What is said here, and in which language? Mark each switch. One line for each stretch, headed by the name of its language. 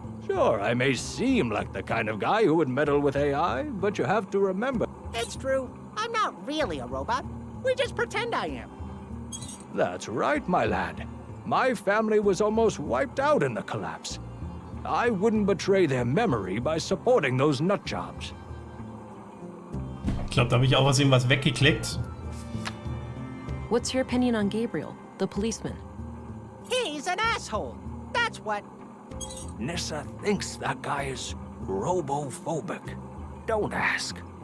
English: Sure, I may seem like the kind of guy who would meddle with AI, but you have to remember... It's true. I'm not really a robot. We just pretend I am. That's right, my lad. My family was almost wiped out in the collapse. I wouldn't betray their memory by supporting those nutjobs.
German: Ich glaube, da habe ich auch aus ihm was weggeklickt.
English: What's your opinion on Gabriel, the policeman? He's He's an asshole. That's what. Nissa thinks that guy is robophobic. Don't ask.